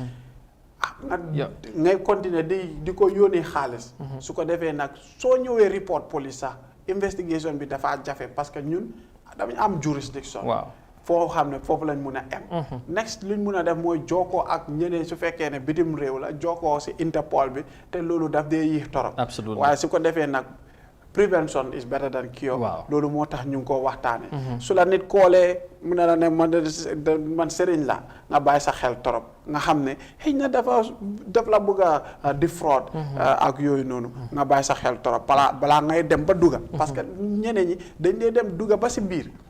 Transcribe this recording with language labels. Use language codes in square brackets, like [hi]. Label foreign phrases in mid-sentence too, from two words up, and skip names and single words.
[wo] ngay continuer di ko yónnee xaalis su ko defee nag soo ñëwee report police sax investigation bi dafa jafe [fr] parce que [wo] ñun dañu am jurisdiction foo xam ne foofu lañ mun a em next luñ mun a def mooy jokkoo ak ñeneen su fekkee ne bitim réew la jokkoo si Interpol bi te loolu daf dee yéex torop waaye su ko defee nag [en] prevention is better than cure. [wo] Waaw. loolu moo tax ñu ngi ko waxtaane su la nit koolee mu ne la ne man sëriñ la nga bàyyi sa xel torop nga xam ne xëy na daf la bëgg a defraud ak yooyu noonu nga bàyyi sa xel torop balaa ngay dem ba dugga [fr] parce que [wo] ñeneen ñi dañ dee dem dugga ba si biir